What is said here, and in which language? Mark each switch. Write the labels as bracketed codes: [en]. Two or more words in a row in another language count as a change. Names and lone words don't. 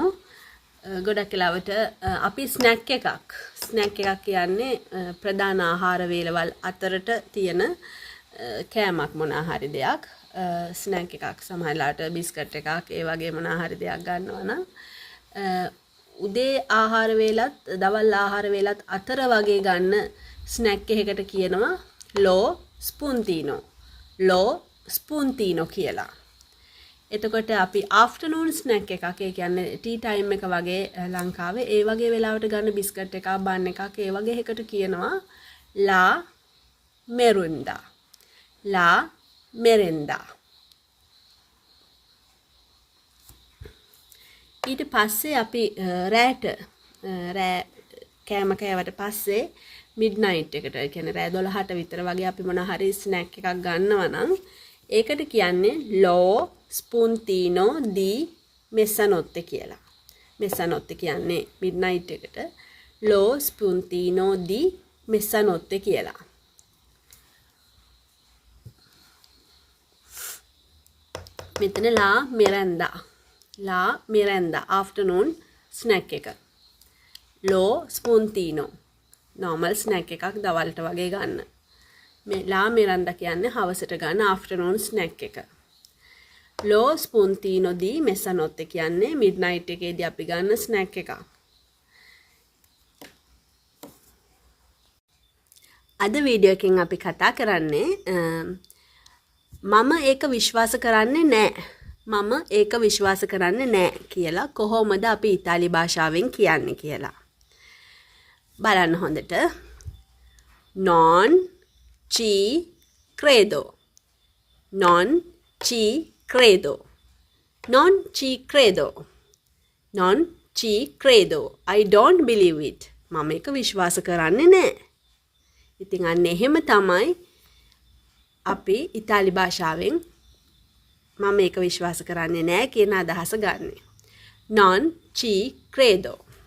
[si] ගොඩක් වෙලාවට අපි ස්නැක් එකක් කියන්නේ ප්‍රධාන ආහාර වේලවල් අතරට තියෙන කෑමක් මොනවා හරි දෙයක්. ස්නැක් එකක් සමහරලාට බිස්කට් එකක් ඒ වගේ මොනවා හරි දෙයක් ගන්නවා නම් උදේ ආහාර වේලත් දවල් ආහාර වේලත් අතර වගේ ගන්න ස්නැක් එකකට කියනවා [it] lo spuntino [si] කියලා. එතකොට අපි [en] afternoon snack [si] එකක් ඒ කියන්නේ [en] tea time [si] එක වගේ ලංකාවේ ඒ වගේ වෙලාවට ගන්න බිස්කට් එකක් බන් එකක් ඒ වගේ එකකට කියනවා [it] la merenda. [si] ඊට පස්සේ අපි රෑ කෑම කෑවට පස්සේ මිඩ්නයිට් එකට කියන්නේ රෑ 12ට විතර වගේ අපි මොන හරි ස්නැක් එකක් ගන්නවා නම් ඒකට කියන්නේ [it] lo spuntino di mezzanotte [si] කියලා. mezzanotte කියන්නේ මිඩ්නයිට් එකට [it] lo spuntino di mezzanotte [si] කියලා. මෙතන [it] la merenda [en] afternoon snack [si] එක. [it] lo spuntino [en] normal snack [si] එකක් දවල්ට වගේ ගන්න. මේ [it] la merenda [si] කියන්නේ හවසට ගන්න [en] afternoon snack [si] එක. [it] lo spuntino di mezzanotte [si] කියන්නේ midnight එකේදී අපි ගන්න snack එකක්. අද වීඩියෝ එකෙන් අපි කතා කරන්නේ මම ඒක විශ්වාස කරන්නේ නැහැ කියලා කොහොමද අපි ඉතාලි භාෂාවෙන් කියන්නේ කියලා. බලන්න හොඳට. [it] non ci credo. [en] I don't believe it. [si] මම ඒක විශ්වාස කරන්නේ නැහැ. ඉතින් අන්න එහෙම තමයි අපි ඉතාලි භාෂාවෙන් මම ඒක විශ්වාස කරන්නේ නැහැ කියන අදහස ගන්න. [it] non ci credo.